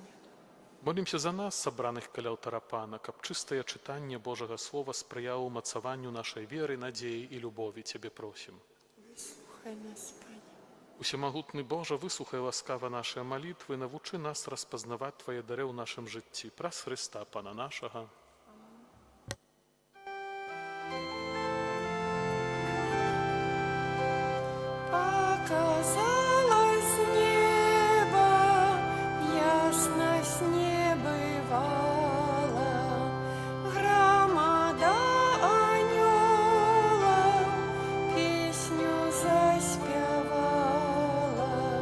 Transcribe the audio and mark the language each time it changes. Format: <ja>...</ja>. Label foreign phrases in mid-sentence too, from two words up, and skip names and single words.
<be>Молімся за нас, сабраных каля алтара Пана, каб чыстае чытанне Божага Слова спрыяла ўмацаванню нашай веры, надзеі і любові, Цябе просім. Выслухай нас, Пане. Усемагутны Божа, выслухай ласкава нашыя малітвы, навучы нас распазнаваць Твае дары ў нашым жыцці праз Хрыста Пана нашага.</be> <ru>Показалось небо, ясность не бывала, громада анёлов песню заспевала.</ru>